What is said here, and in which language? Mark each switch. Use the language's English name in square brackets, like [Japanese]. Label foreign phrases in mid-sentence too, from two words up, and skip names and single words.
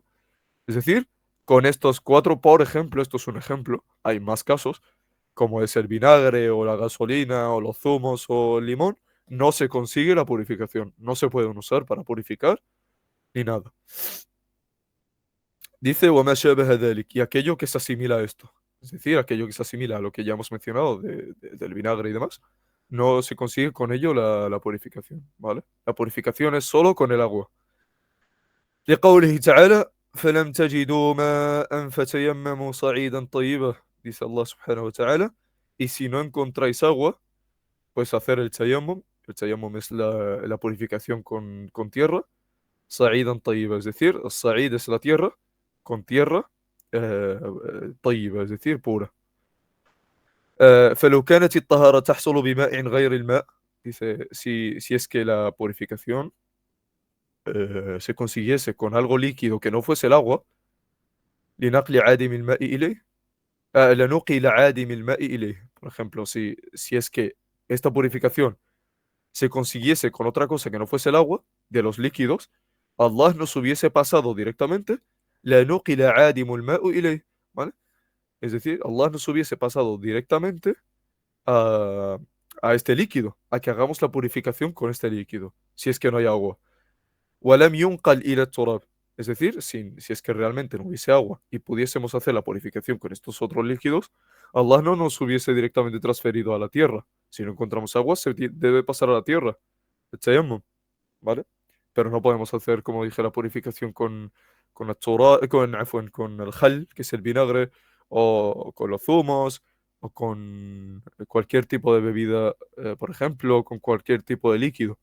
[Spanish] Es decir, con estos cuatro, por ejemplo, esto es un ejemplo, hay más casos, como es el vinagre o la gasolina o los zumos o el limón, no se consigue la purificación, no se pueden usar para purificar ni nada. [Arabic] Dice وما شابه ذلك, [Spanish] y aquello que se asimila a esto, es decir, aquello que se asimila a lo que ya hemos mencionado del vinagre y demás, no se consigue con ello la purificación, ¿vale? La purificación es solo con el agua. [Arabic] لقوله تعالى فلم تجدوا ماء فتيمموا صعيدا طيبا, [Spanish] dice [Arabic] Allah سبحانه وتعالى, [Spanish] y si no encontráis agua, pues hacer el tayammum es la purificación con tierra, [Arabic] صعيدا طيبا, [Spanish] es decir, الصعيد es la tierra, con tierra طيبة, es decir, pura. [Arabic] فلو كانت الطهارة تحصل بماء غير الماء, [Spanish] dice, si es que la purificación se consiguiese con algo líquido que no fuese el agua, [Arabic] لنقل عادم الماء إليه, لنقل عادم الماء إليه. [Spanish] Por ejemplo, si es que esta purificación se consiguiese con otra cosa que no fuese el agua, de los líquidos, Allah nos hubiese pasado directamente [Arabic] لنقل عادم الماء إليه, [Spanish] ¿vale? Es decir, Allah nos hubiese pasado directamente a, a este líquido, a que hagamos la purificación con este líquido, si es que no hay agua. [Arabic] ولم ينقل إلى التراب. [Spanish] Es decir, si es que realmente no hubiese agua y pudiésemos hacer la purificación con estos otros líquidos, Allah no nos hubiese directamente transferido a la tierra. Si no encontramos agua, debe pasar a la tierra. El tayammum, ¿vale? Pero no podemos hacer, como dije, la purificación con el jal, que es el vinagre, o con los zumos, o con cualquier tipo de bebida, por ejemplo, con cualquier tipo de líquido.